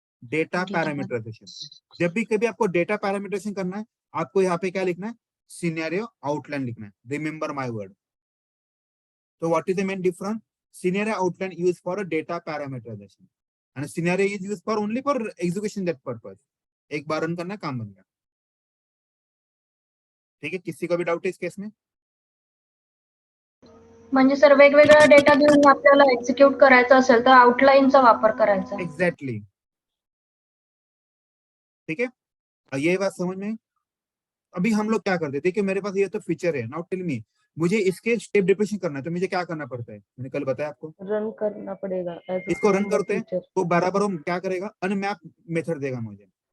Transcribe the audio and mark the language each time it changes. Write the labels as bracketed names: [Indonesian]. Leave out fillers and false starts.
[Hindi] Data parameterisation. जब भी कभी आपको डेटा पैरामीटराइजेशन करना है, आपको यहाँ पे क्या लिखना है, सिनेरियो आउटलाइन लिखना है, [English] Remember my word. तो what is the main difference, scenario outline use for data parameterization and scenario is use for only for execution that purpose. [Hindi] एक बार रन करना, काम बन गया। ठीक है, किसी को भी डाउट है इस केस में? [Marathi] म्हणजे सर वेगवेगळा डेटा घेऊन आपल्याला एक्झिक्यूट करायचा असेल तर आउटलाईनचा वापर करायचा. [Hindi] एग्जैक्टली, ठीक है, ये बात समझ में? अभी हम लोग क्या करते हैं, देखिए मेरे पास ये तो फीचर है, [English] now tell me, [Hindi] मुझे इसके स्टेप डिप्रेशन करना है, तो मुझे क्या करना पड़ता है, मैंने कल बताया आपको, रन करना पड़ेगा. इसको रन करते हैं तो बराबर हम क्या करेगा, अनमैप मेथड देगा मुझे।